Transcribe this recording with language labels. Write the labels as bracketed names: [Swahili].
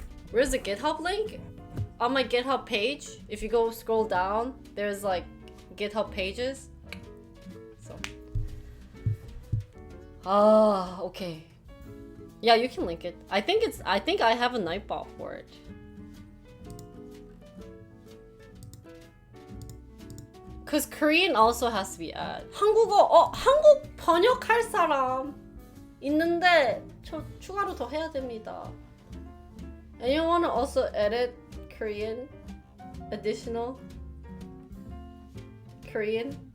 [English] Where's the GitHub link? On my GitHub page, if you go scroll down, there's like GitHub pages. So. Okay. Yeah, you can link it. I think I have a Nightbot for it. Cause Korean also has to be added. [Korean] 한국 번역할 사람 있는데 저 추가로 더 해야 됩니다. [English] Anyone wanna also edit Korean? Additional Korean?